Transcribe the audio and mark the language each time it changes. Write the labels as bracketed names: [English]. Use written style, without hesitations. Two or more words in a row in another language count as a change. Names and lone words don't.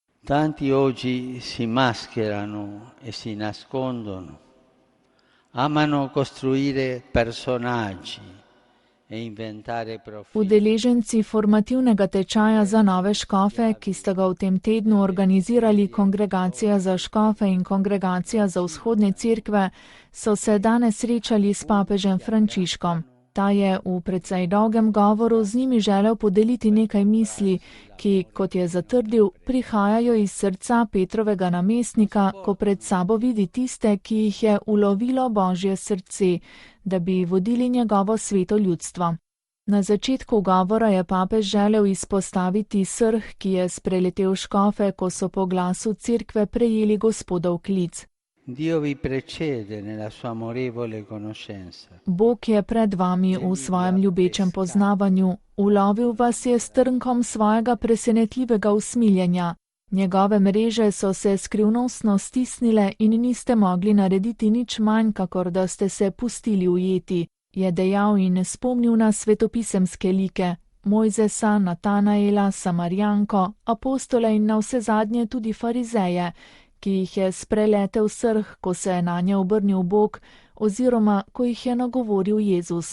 [Slovenian] Tanti oggi si mascherano e si nascondono, amano costruire personaggi e inventare profili. Udeleženci formativnega tečaja za nove škofe, ki sta ga v tem tednu organizirali Kongregacija za škofe in Kongregacija za vzhodne cerkve, so se danes srečali s papežem Frančiškom. Ta je v precej dolgem govoru z njimi želel podeliti nekaj misli, ki, kot je zatrdil, prihajajo iz srca Petrovega namestnika, ko pred sabo vidi tiste, ki jih je ulovilo Božje srce, da bi vodili njegovo sveto ljudstvo. Na začetku govora je papež želel izpostaviti srh, ki je spreletel škofe, ko so po glasu cerkve prejeli Gospodov klic. [Italian] Dio vi precede nella sua amorevole conoscenza. [Slovenian] Bog je pred vami v svojem ljubečem poznavanju, ulovil vas je s trnkom svojega presenetljivega usmiljenja. Njegove mreže so se skrivnostno stisnile in niste mogli narediti nič manj, kakor da ste se pustili ujeti, je dejal in spomnil na svetopisemske like, Mojzesa, Natanaela, Samarijanko, apostole in navsezadnje tudi farizeje, ki jih je spreletel srh, ko se je nanje obrnil Bog, oziroma ko jih je nagovoril Jezus.